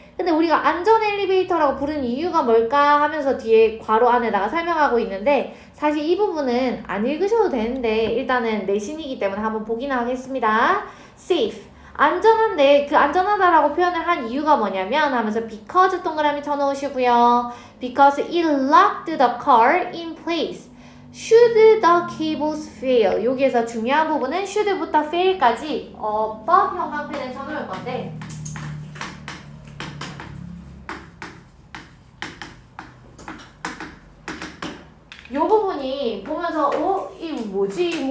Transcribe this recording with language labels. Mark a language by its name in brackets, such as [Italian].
[Korean] 근데 우리가 안전 엘리베이터라고 부르는 이유가 뭘까 하면서 뒤에 괄호 안에다가 설명하고 있는데 사실 이 부분은 안 읽으셔도 되는데 일단은 내신이기 때문에 한번 보기는 하겠습니다. safe 안전한데 그 안전하다라고 표현을 한 이유가 뭐냐면 하면서 because 동그라미 쳐놓으시고요. [English] because it locked the car in place. should the cables fail. [Korean] 여기에서 중요한 부분은 should부터 fail까지 어법 형광펜에 쳐놓을 건데 요 부분이 보면서 이 뭐지?